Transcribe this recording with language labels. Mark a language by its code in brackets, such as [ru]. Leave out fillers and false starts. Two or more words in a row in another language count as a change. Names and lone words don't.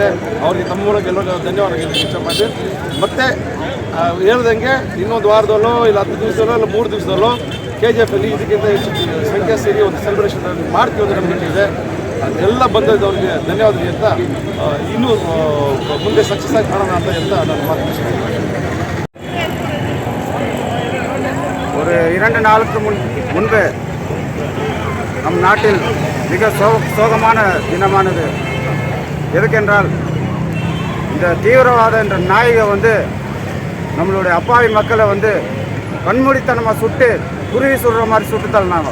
[kn] ಅವರಿಗೆ ತಮ್ಮ ಮೂಲಕ ಎಲ್ಲರಿಗೂ ಧನ್ಯವಾದಗಳು ಇಚ್ಛೆ ಮಾಡಿ. ಮತ್ತು ಹೇಳ್ದಂಗೆ ಇನ್ನೊಂದು ವಾರದಲ್ಲೋ ಇಲ್ಲ 10 ದಿವಸದಲ್ಲೋ ಇಲ್ಲ 3 ದಿವಸದಲ್ಲೋ KJF ಇದಕ್ಕಿಂತ ಹೆಚ್ಚು ಸಂಖ್ಯೆ ಸೇರಿ ಒಂದು ಸೆಲೆಬ್ರೇಷನ್ ಮಾಡ್ತೀವಿ ಅಂತ ನಂಬಿಕೆ ಇದೆ. ಎಲ್ಲ ಬಂದವರಿಗೆ ಧನ್ಯವಾದಗಳು ಅಂತ ಇನ್ನೂ ಮುಂದೆ ಸಕ್ಸಸ್ ಆಗಿ ಮಾಡೋಣ ಅಂತ ನಾನು ಮಾತು. [ta] ஒரு 2 நாளுக்கு முன்பு நம் நாட்டில் மிக சோகமான தினமானது. எதுக்கென்றால் இந்த தீவிரவாத என்ற நாயகை நம்மளுடைய அப்பாவி மக்களை கண்மூடித்தனமாக சுட்டு குருவி சுடுற மாதிரி சுட்டு தள்ளினாங்க.